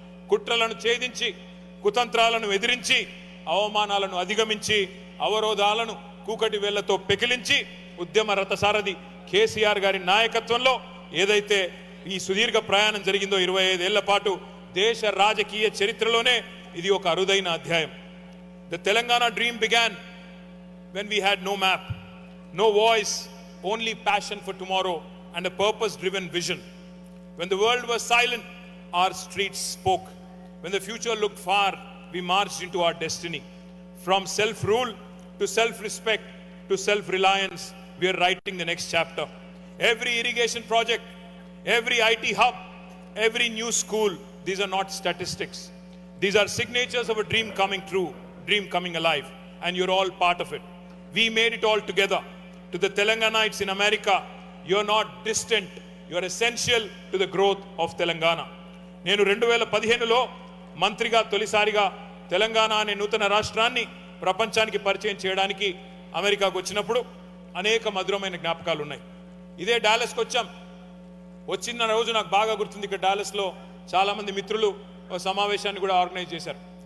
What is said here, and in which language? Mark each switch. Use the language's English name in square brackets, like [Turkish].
[Telugu] కుట్రలను ఛేదించి, కుతంత్రాలను ఎదిరించి, అవమానాలను అధిగమించి, అవరోధాలను కూకటి వేళ్లతో పెకిలించి ఉద్యమ రథసారథి కేసీఆర్ గారి నాయకత్వంలో ఏదైతే ఈ సుదీర్ఘ ప్రయాణం జరిగిందో 25 ఏళ్ల పాటు దేశ రాజకీయ చరిత్రలోనే ఇది ఒక అరుదైన అధ్యాయం. [English] The Telangana dream began when we had no map, no voice, only passion for tomorrow and a purpose-driven vision. When the world was silent, our streets spoke. When the future looked far, we marched into our destiny. From self-rule to self-respect to self-reliance, we are writing the next chapter. Every irrigation project, every IT hub, every new school, these are not statistics. These are signatures of a dream coming true, dream coming alive, and you're all part of it. We made it all together. To the Telanganites in America, you're not distant, you're essential to the growth of Telangana. [Telugu] నేను 2015లో మంత్రిగా తొలిసారిగా తెలంగాణ అనే నూతన రాష్ట్రాన్ని ప్రపంచానికి పరిచయం చేయడానికి అమెరికాకు వచ్చినప్పుడు అనేక మధురమైన జ్ఞాపకాలు ఉన్నాయి. ఇదే డాలస్కి వచ్చాం. వచ్చిన రోజు నాకు బాగా గుర్తుంది. ఇక్కడ డాలస్లో చాలామంది మిత్రులు సమావేశాన్ని కూడా ఆర్గనైజ్ చేశారు.